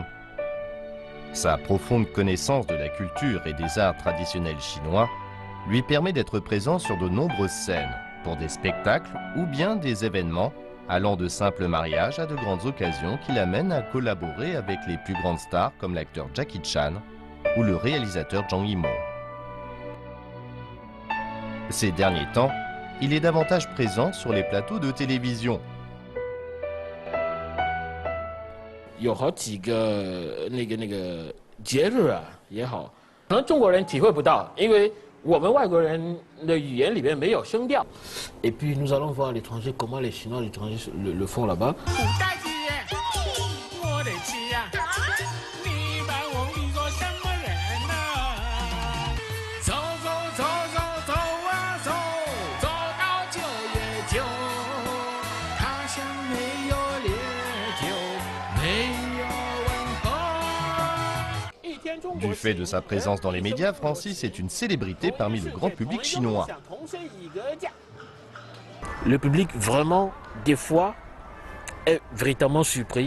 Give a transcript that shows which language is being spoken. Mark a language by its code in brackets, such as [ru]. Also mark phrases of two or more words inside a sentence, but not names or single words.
[fr] Sa profonde connaissance de la culture et des arts traditionnels chinois lui permet d'être présent sur de nombreuses scènes, pour des spectacles ou bien des événements, allant de simples mariages à de grandes occasions qui l'amènent à collaborer avec les plus grandes stars comme l'acteur Jackie Chan ou le réalisateur Zhang Yimou. Ces derniers temps, il est davantage présent sur les plateaux de télévision. [zh] 有好几个那个节日啊也好，可能中国人体会不到，因为我们外国人的语言里面没有声调。 [fr] Et puis nous allons voir l'étranger comment les Chinois l'étranger le font là-bas. [zh] 古大姐，我的妻呀，你把我比作什么人呢？走走走走走啊走，走到9月9，他乡没有烈酒，没有问候。一天中国。 [fr] Du fait de sa présence dans les médias, Francis est une célébrité parmi le grand public chinois. Le public, vraiment, des fois, est véritablement surpris.